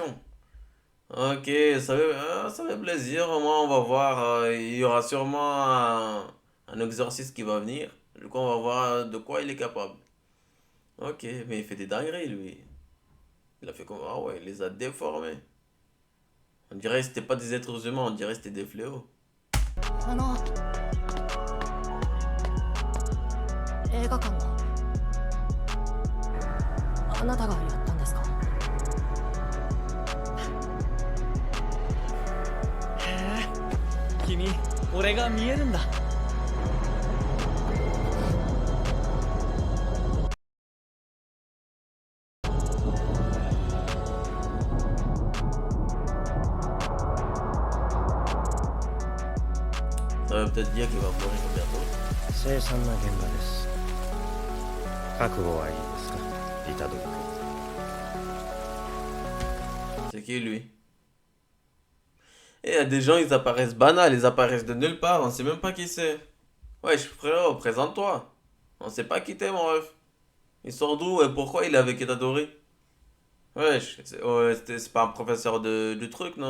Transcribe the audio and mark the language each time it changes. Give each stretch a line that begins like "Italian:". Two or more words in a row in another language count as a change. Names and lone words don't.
French: Ok, ça fait plaisir, au moins on va voir, il y aura sûrement un exorciste qui va venir. Du coup, on va voir de quoi il est capable. Ok, mais il fait des dingueries, lui. Il a fait comme... Ah ouais, il les a déformés. On dirait que c'était pas des êtres humains, on dirait que c'était des fléaux.
Japanese: 映画館のあなたがやったんですか？へえ、君俺が見えるんだ。
French: Ça veut peut-être dire qu'il va mourir bientôt.
Japanese: 凄惨な現場です。覚悟はいいですか、イタドリ君。
French: C'est qui lui? Et il y a des gens, ils apparaissent banals, ils apparaissent de nulle part, on sait même pas qui c'est. Wesh frérot, présente-toi. On sait pas qui t'es mon ref. Il sort d'où et pourquoi il est avec Itadori? Wesh, c'est pas un professeur du truc, non?